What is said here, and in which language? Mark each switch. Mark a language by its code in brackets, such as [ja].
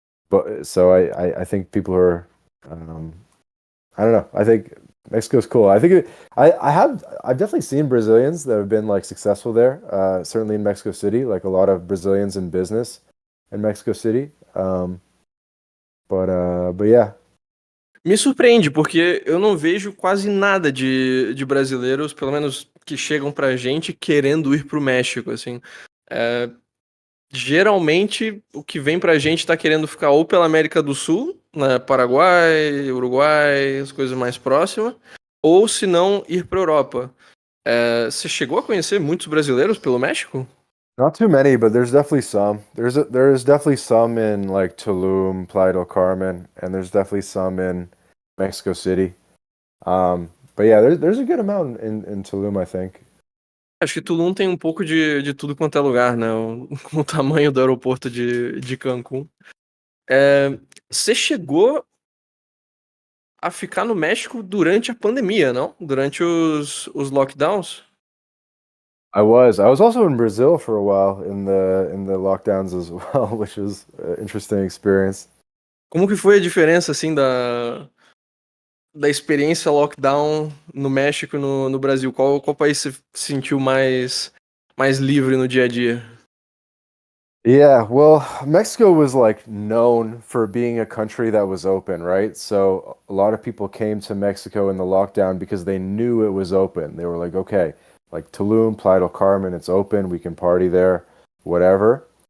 [en] But so I think people are I don't know. I think Mexico's cool. I've definitely seen Brazilians that have been like successful there. Certainly in Mexico City, like a lot of Brazilians in business in Mexico City. But yeah. [pt] Me surpreende, porque eu não vejo quase nada de brasileiros, pelo menos que chegam pra gente, querendo ir pro México, assim. Geralmente, o que vem pra gente tá querendo ficar ou pela América do Sul, né, Paraguai, Uruguai, as coisas mais próximas, ou se não, ir pra Europa. Você chegou a conhecer muitos brasileiros pelo México? [en] Not too many, but there's definitely some. There's definitely some in like Tulum, Playa del Carmen, and there's definitely some in Mexico City. But yeah, there's a good amount in Tulum, I think. [pt] Acho que Tulum tem um pouco de tudo quanto é lugar, né? Com o tamanho do aeroporto de Cancún. Você chegou a ficar no México durante a pandemia, não? Durante os lockdowns? [en] I was also in Brazil for a while in the lockdowns as well, which was an interesting experience. [pt] Como que foi a diferença, assim, da experiência lockdown no México e no Brasil? Qual país você se sentiu mais livre no dia a dia? [en] Yeah, well, Mexico was like known for being a country that was open, right? So a lot of people came to Mexico in the lockdown because they knew it was open. They were like, okay, like Tulum, Playa del Carmen, it's open, we can party there, whatever.